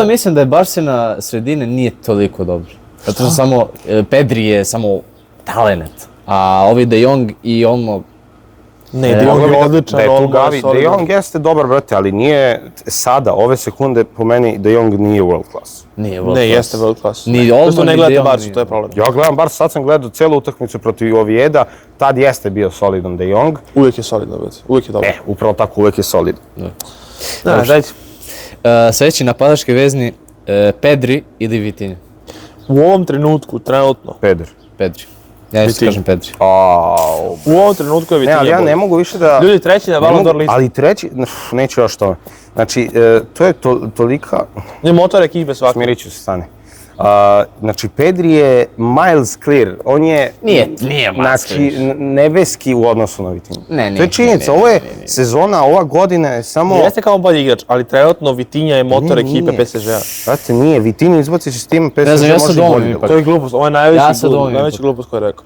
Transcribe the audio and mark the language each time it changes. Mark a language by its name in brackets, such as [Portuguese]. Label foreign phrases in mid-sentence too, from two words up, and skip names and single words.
[Serbian] Zato mislim da je Barca na sredine nije toliko dobro. Zato što samo Pedri je samo talenat, a ovi De Jong i Olmo. Ne, De Jong je odličan, Da je tu Olmo je Gavi, De solidan. Jong jeste dobar, brate, ali nije sada, ove sekunde, po meni, De Jong nije [English] world class. [Serbian] Nije Ne, jeste [English] world class. [Serbian] Ni Zato Olmo, što ne ni gledate De Jong Barcu, nije. to je problem. Ja gledam, bar sad sam gledao celu utakmicu protiv Ovijeda, tad jeste bio solidan De Jong. Uvijek je solidan, brate. Uvijek je dobar. Upravo tako, uvek je solidan. Dajte. Sljedeći napadački vezni, Pedri ili Vitinha? U ovom trenutku, trenutno, Pedri. Ja isto Vitinha. kažem Pedri. Au. u ovom trenutku je Ne, Vitinha ali ja bolji. ne mogu više da... Ljudi, treći na ne Ballon mogu- d'Or listi. Ali treći, neću još tome. Znači, to je tolika... Ne, motor ekipe svakako. Smirit ću se, stani. Znači, Pedri je [English] miles clear, [Serbian] on je... Nije miles Znači, nebeski u odnosu na Vitinha. Ne, To je činjenica, ovo je sezona, ova godina je samo... Jeste kao bolji igrač, ali trenutno Vitinha je motor ekipe Nije. PSG-a. Znate, nije, Vitinha izbaci se s tim, PSG Ne znam, ja može sad i bolje dovoljno da ipak. To je glupost, ovo je Ja sad ovo najveći ipak. glupost koju je rekao.